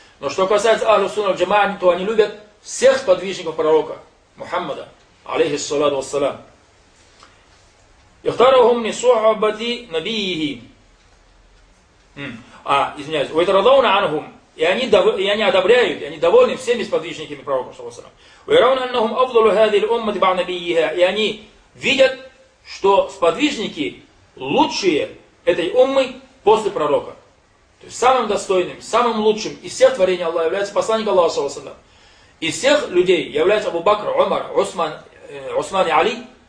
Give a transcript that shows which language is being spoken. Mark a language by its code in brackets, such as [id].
[ru] Но что касается Ахлю Сунна аль-Джамаа, то они любят всех сподвижников пророка Мухаммада, алейхи ссаляту вассалям. [ar] اختارهم لصحبة نبيه. [ru] Извиняюсь. [ar] ويترضون عنهم. [ru] И они одобряют, и они довольны всеми сподвижниками пророка Мухаммада. [ar] ويرون أنهم أفضل هذه الأمة بعد نبيها. [ru] И они видят, что сподвижники лучшие этой уммы после пророка. То есть самым достойным, самым лучшим из всех творений Аллаха является посланник Аллаха Мухаммада صلى الله عليه وسلم. Из всех людей являются Абу Бакр, Умар, Усман и Али.